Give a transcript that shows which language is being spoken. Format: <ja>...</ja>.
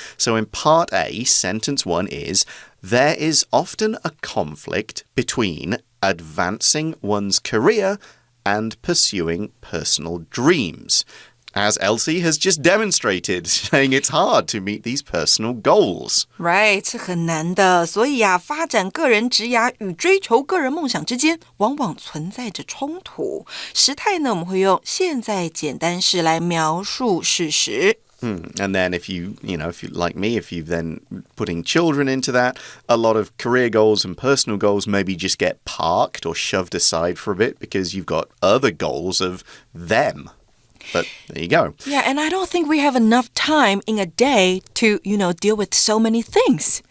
<en>So in part A, sentence 1 is, there is often a conflict between advancing one's career and pursuing personal dreams. As Elsie has just demonstrated, saying it's hard to meet these personal goals.</en> <zh>Right, 是很难的。所以发展个人职涯与追求个人梦想之间往往存在着冲突。时态呢，我们会用现在简单式来描述事实。</zh> <en>And then if you like me, if you've then putting children into that, a lot of career goals and personal goals maybe just get parked or shoved aside for a bit because you've got other goals of them. But there you go. Yeah, and I don't think we have enough time in a day to, deal with so many things.</en>